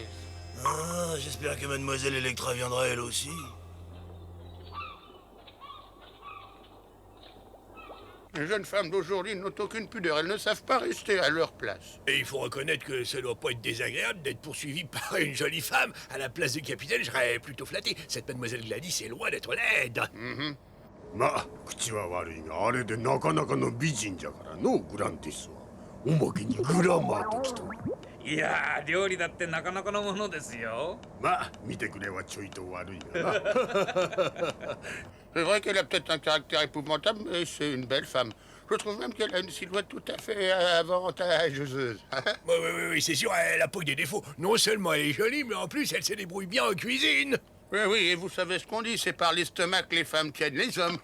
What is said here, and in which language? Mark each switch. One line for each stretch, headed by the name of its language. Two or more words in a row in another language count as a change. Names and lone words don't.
French: Ah, j'espère que Mademoiselle Electra viendra elle aussi. Les jeunes femmes d'aujourd'hui n'ont aucune pudeur. Elles ne savent pas rester à leur place. Et il faut reconnaître que ça doit pas être désagréable d'être poursuivi par une jolie femme. À la place du capitaine, je serais plutôt flatté. Cette mademoiselle Gladys est loin d'être laide.
Japanese: まあ口は悪いがあれでなかなかの美人じゃからのグランティスはおまけにグラマーときとる。いやー、料理だってなかなかのものですよ。まあ見てくれはちょいと悪いがな。
French: C'est vrai qu'elle a peut-être un caractère épouvantable, mais c'est une belle femme. Je trouve même qu'elle a une silhouette tout à fait avantageuse. Oui, c'est sûr, elle a pas que des défauts. Non seulement elle est jolie, mais en plus elle se débrouille bien en cuisine. Oui, et vous savez ce qu'on dit, c'est par l'estomac que les femmes tiennent les hommes.